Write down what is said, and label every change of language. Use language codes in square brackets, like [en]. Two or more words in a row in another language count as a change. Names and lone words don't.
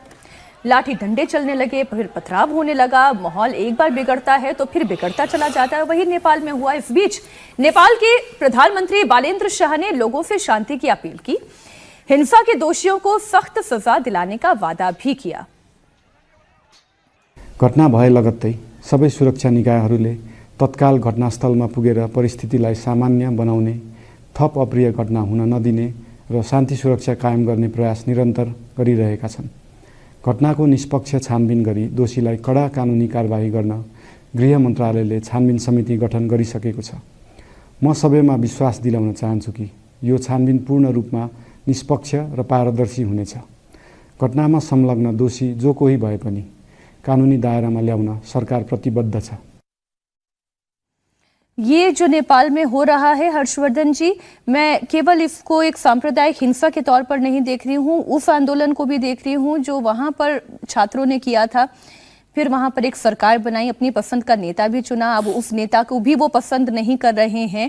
[hi] लाठी डंडे चलने लगे, फिर पथराव होने लगा। माहौल एक बार बिगड़ता है तो फिर बिगड़ता चला जाता है। वही नेपाल में हुआ। इस बीच नेपाल के प्रधानमंत्री बालेन्द्र शाह ने लोगों से शांति की अपील की, हिंसा के दोषियों को सख्त सजा दिलाने का वादा भी किया। [ne] घटना भए लगत्तै सबै सुरक्षा निकायहरूले तत्काल घटनास्थलमा पुगेर परिस्थितिलाई सामान्य बनाउने, थप अप्रिय घटना हुन नदिने र शान्ति सुरक्षा कायम गर्ने प्रयास निरन्तर गरिरहेका छन्। घटनाको निष्पक्ष छानबिन गरी दोषीलाई कडा कानुनी कारबाही गर्न गृह मन्त्रालयले छानबिन समिति गठन गरिसकेको छ। म सबैमा विश्वास दिलाउन चाहन्छु कि यो छानबिन पूर्ण रूपमा निष्पक्ष र पारदर्शी हुनेछ। घटनामा संलग्न दोषी जो कोही भए पनि कानुनी दायरामा ल्याउन सरकार प्रतिबद्ध छ। [hi] ये जो नेपाल में हो रहा है हर्षवर्धन जी, मैं केवल इसको एक सांप्रदायिक हिंसा के तौर पर नहीं देख रही हूँ, उस आंदोलन को भी देख रही हूँ जो वहाँ पर छात्रों ने किया था। फिर वहां पर एक सरकार बनाई, अपनी पसंद का नेता भी चुना, अब उस नेता को भी वो पसंद नहीं कर रहे हैं।